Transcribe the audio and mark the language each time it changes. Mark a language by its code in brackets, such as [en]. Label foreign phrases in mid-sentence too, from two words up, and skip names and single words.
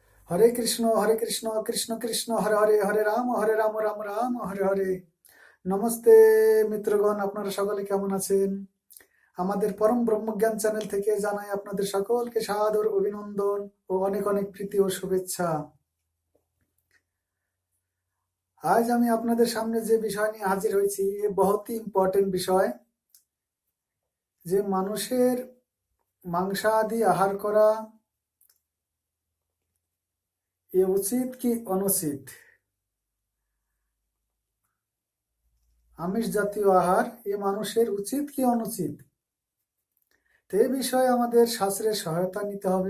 [sa] हरे कृष्ण कृष्ण कृष्ण हरे हरे हरे राम राम राम हरे हरे। [bn] নমস্তে মিত্রগণ, আপনারা সকলে কেমন আছেন? আমাদের পরম ব্রহ্মজ্ঞান চ্যানেল থেকে জানাই আপনাদের সকলকে সাদর অভিনন্দন ও অনেক অনেক প্রীতি ও শুভেচ্ছা। আজ আমি আপনাদের সামনে যে বিষয় নিয়ে হাজির হয়েছি এ বহুতই ইম্পর্টেন্ট বিষয়, যে মানুষের মাংসাদি আহার করা এ উচিত কি অনুচিত, আমিষ জাতীয় আহার এ মানুষের উচিত কি অনুচিত, তো এই বিষয়ে আমাদের শাস্ত্রের সহায়তা নিতে হবে।